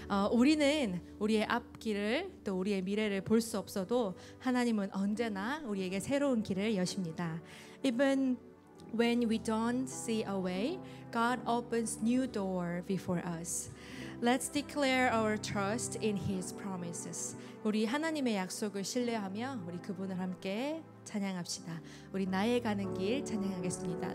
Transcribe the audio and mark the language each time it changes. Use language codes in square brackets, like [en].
[ko] 우리는 우리의 앞길을 또 우리의 미래를 볼 수 없어도 하나님은 언제나 우리에게 새로운 길을 여십니다. [en] Even When we don't see a way, God opens new door before us. Let's declare our trust in His promises. [ko] 우리 하나님의 약속을 신뢰하며 우리 그분을 함께 찬양합시다. 우리 나의 가는 길 찬양하겠습니다.